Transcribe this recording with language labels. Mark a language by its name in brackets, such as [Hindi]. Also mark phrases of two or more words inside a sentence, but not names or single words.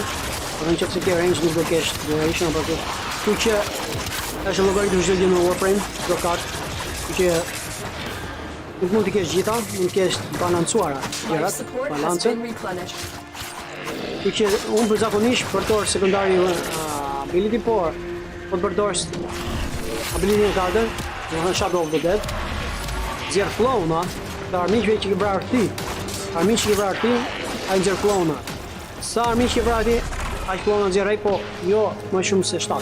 [Albanian] Nëse ke range nuk do kesh duration apo kështu. Kështu që është llogaritë çdo gjë në Warframe, çdo kartë. Që nuk mund të kesh gjitha, mund të kesh balancuara gjërat, balance. Që unë përzakonisht përdor [English] secondary ability, [Albanian] por po të përdor ability në kartën, domethënë Shadow of the Dead, zjerë klona të armiqve që ke vrarë ti. Armiq që ke vrarë ti, ai nxjerr klona. Sa armiq që vrarë ti, aq klona nxjerrej, po jo më shumë se 7.